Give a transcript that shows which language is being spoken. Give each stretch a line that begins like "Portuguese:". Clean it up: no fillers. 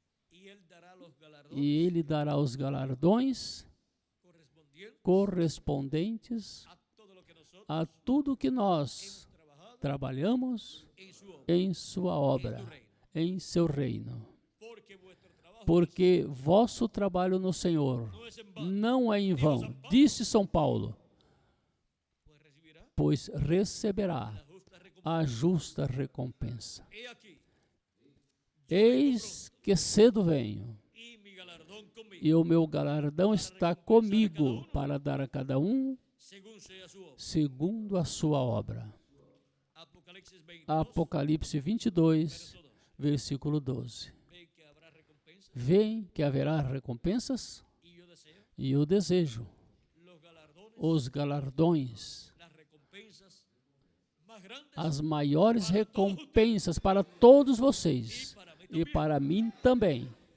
Spanish: y él dará los galardones
Portuguese: E Ele dará os galardões
Spanish: correspondientes
Portuguese: correspondentes
Spanish: a todo lo que nosotros
Portuguese: a tudo que nós
Spanish: trabajado
Portuguese: trabalhamos
Spanish: en su obra
Portuguese: em sua obra, em seu reino.
Spanish: porque vuestro trabajo
Portuguese: Porque vosso trabalho no Senhor
Spanish: no es en vano
Portuguese: não é em vão, disse São Paulo,
Spanish: pues recibirá
Portuguese: pois receberá
Spanish: la justa recompensa.
Portuguese: a justa recompensa.
Spanish: He aquí
Portuguese: Eis que cedo venho,
Spanish: y mi galardón conmigo
Portuguese: e o meu galardão está comigo para dar a cada um
Spanish: según sea su obra.
Portuguese: segundo a sua obra.
Spanish: Apocalipsis 22
Portuguese: Apocalipse 22, versículo 12.
Spanish: ve que habrá recompensa
Portuguese: Vem que haverá recompensas
Spanish: y yo deseo
Portuguese: e eu desejo
Spanish: los galardones,
Portuguese: os galardões,
Spanish: las recompensas más grandes
Portuguese: as maiores recompensas para todos vocês e para mim também.